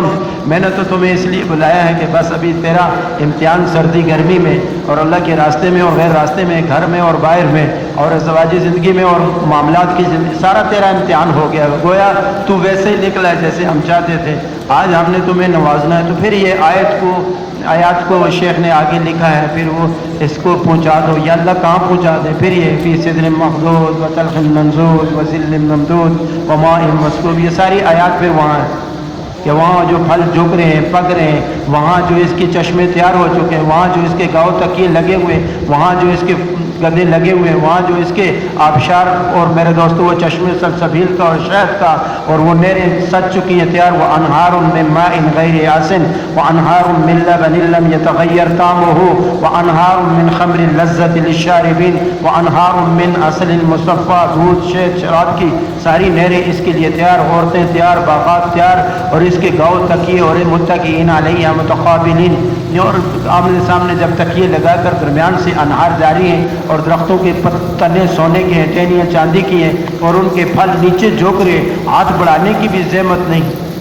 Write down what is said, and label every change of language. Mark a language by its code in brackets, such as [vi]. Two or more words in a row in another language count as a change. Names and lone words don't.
[ur] میں نے تو تمہیں اس لیے بلایا ہے کہ بس ابھی تیرا امتحان سردی گرمی میں اور اللہ کے راستے میں اور غیر راستے میں، گھر میں اور باہر میں اور ازدواجی زندگی میں اور معاملات کی زندگی، سارا تیرا امتحان ہو گیا. گویا تو ویسے ہی نکلا ہے جیسے ہم چاہتے تھے. آج ہم نے تمہیں نوازنا ہے. تو پھر یہ آیات کو شیخ نے آگے لکھا ہے، پھر وہ اس کو پہنچا دو. یا اللہ کہاں پہنچا دے؟ پھر یہ [ar] فی صدر مخضود و طلح منضود و ظل ممدود و ماء مسکوب، [ur] یہ ساری آیات پھر وہاں ہے کہ وہاں جو پھل جھک رہے ہیں، پک رہے ہیں، وہاں جو اس کے چشمے تیار ہو چکے ہیں، وہاں جو اس کے گاؤں تکیے لگے ہوئے، وہاں جو اس کے گدے لگے ہوئے ہیں، وہاں جو اس کے آبشار اور میرے دوستو وہ چشمے سلسبیل کا اور شہد کا اور وہ نہریں سج چکی ہیں تیار. [ar] وہ انہار من ماء غیر آسن و انہار من لبن لم يتغیر طعمه و انہار من خمر لذت للشاربین و انہار من عسل مصفى، [ur] دودھ شہد شراب کی ساری نہریں اس کے لیے تیار، عورتیں تیار، باغات تیار، اور اس کے گاؤں تکیے اور [ar] متکئین علیہا متقابلین، [ur] اور آمنے سامنے جب تکیے لگا کر درمیان سے انہار جاری ہیں اور درختوں کے تنے سونے کے ہیں، ٹہنیاں چاندی کی ہیں اور ان کے پھل نیچے جھک رہے، ہاتھ بڑھانے کی بھی زحمت نہیں.